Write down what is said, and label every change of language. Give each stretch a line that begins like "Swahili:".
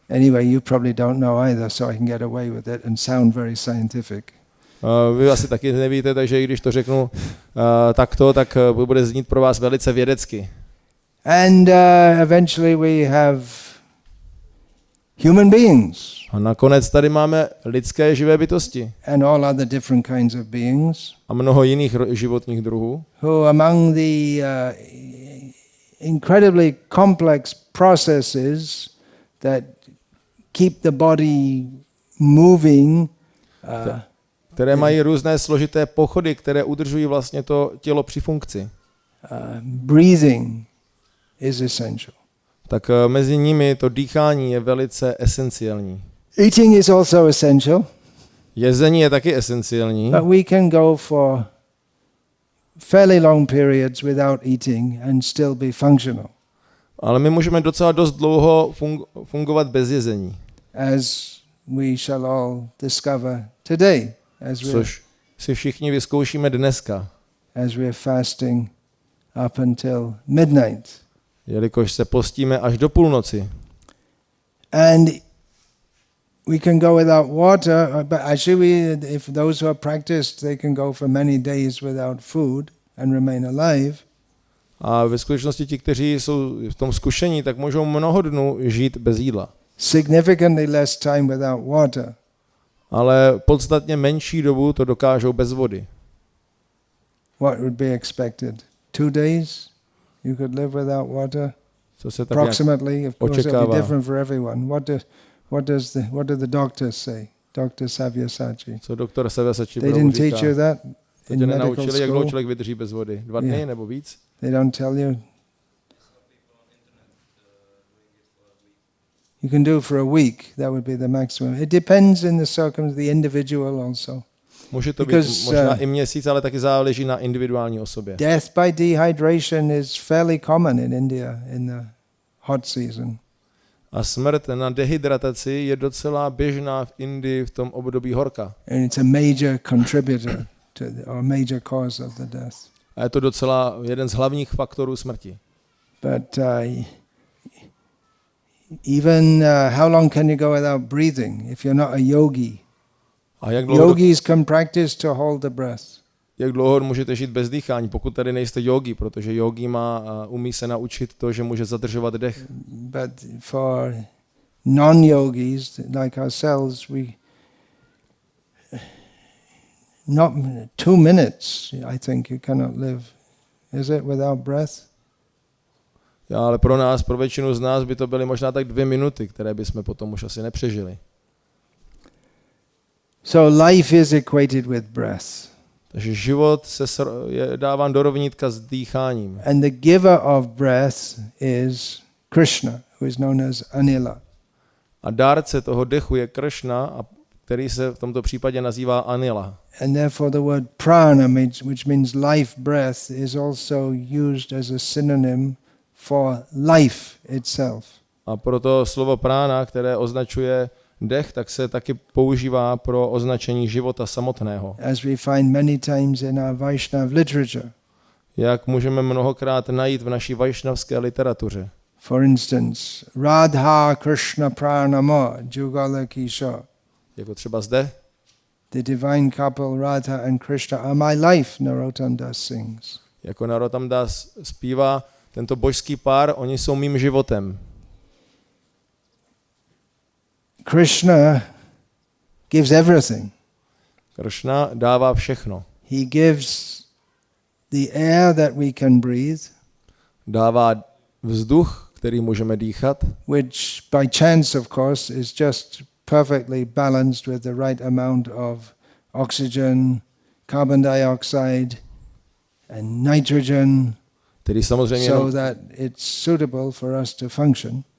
English: Anyway, you probably don't know either, so I can get away with it and sound very scientific.
Czech: Vy asi taky nevíte, takže i když to řeknu takto, tak bude znít pro vás velice vědecky.
English: And eventually we have human beings.
Czech: A nakonec tady máme lidské živé bytosti.
English: And all other different kinds of beings.
Czech: A mnoho jiných životních druhů.
English: Who among the incredibly complex processes that keep the body moving,
Czech: které mají různé složité pochody, které udržují vlastně to tělo při funkci.
English: Breathing is essential.
Czech: Tak mezi nimi to dýchání je velice esenciální.
English: Eating is also essential.
Czech: Jezení je taky esenciální.
English: But we can go for fairly long periods without eating and still be functional.
Czech: Ale my můžeme docela dost dlouho fungovat bez jezení.
English: As we shall all discover today.
Czech: Což si všichni vyzkoušíme dneska.
English: As we are fasting up until midnight.
Czech: Jelikož se postíme až do půlnoci.
English: And we can go without water, but actually if those who are practiced, they can go for many days without food and remain alive.
Czech: A ve skutečnosti ti, kteří jsou v tom zkušení, tak můžou mnoho dnů žít bez jídla.
English: Significantly less time without water.
Czech: Ale podstatně menší dobu to dokážou bez vody.
English: What would be expected? 2 days you could live without water?
Czech: Co se tak
English: approximately, of course it'll be
Czech: očekává.
English: different for everyone. What do the doctors say? Dr. Sabyasachi.
Czech: Co doktor Sabyasachi
English: They didn't teach you that
Czech: to
English: in
Czech: tě
English: medical
Czech: nenaučili, jak dlouho
English: school?
Czech: člověk vydrží bez vody? 2 dny nebo víc?
English: They don't tell you. You can do for a week. That would be the maximum. It depends in the individual also.
Czech: Může to být
English: Because,
Czech: možná i měsíc, ale taky záleží na individuální osobě.
English: Death by dehydration is fairly common in India in the hot season.
Czech: A smrt na dehydrataci je docela běžná v Indii v tom období horka.
English: And it's a major contributor or major cause of the death.
Czech: A je to docela jeden z hlavních faktorů smrti.
English: But even how long can you go without breathing if you're not a yogi?
Czech: A jak dlouho,
English: Yogis can practice to hold the breath.
Czech: jak dlouho můžete žít bez dýchání, pokud tady nejste yogi, protože yogi umí se naučit to, že může zadržovat dech.
English: But for non-yogis like ourselves, we not 2 minutes. I think you cannot live, is it, without breath?
Czech: Já, ale pro nás, pro většinu z nás by to byly možná tak 2 minuty, které bychom potom už asi nepřežili.
English: So life is equated with breath.
Czech: Takže život je dáván do rovnítka s dýcháním.
English: And the giver of breath is Krishna, who is known as Anilah.
Czech: A dárce toho dechu je Krishna, který se v tomto případě nazývá Anilah.
English: And therefore the word prana, which means life breath, is also used as a synonym for life itself.
Czech: A proto slovo prána, které označuje dech, tak se taky používá pro označení života samotného.
English: As we find many times in our Vaishnava literature.
Czech: Jak můžeme mnohokrát najít v naší vajšnavské literatuře.
English: For instance, Radha Krishna Pranama Jugala Kishore.
Czech: Jako třeba zde.
English: The divine couple Radha and Krishna are my life, Narottam Das sings.
Czech: Jako Narottam Das zpívá, tento božský pár, oni jsou mým životem.
English: Krishna gives everything.
Czech: Krishna dává všechno.
English: He gives the air that we can breathe.
Czech: Dává vzduch, který můžeme dýchat.
English: Which by chance, of course, is just perfectly balanced with the right amount of oxygen, carbon dioxide, and nitrogen,
Czech: Který samozřejmě
English: so that it's suitable for us to function.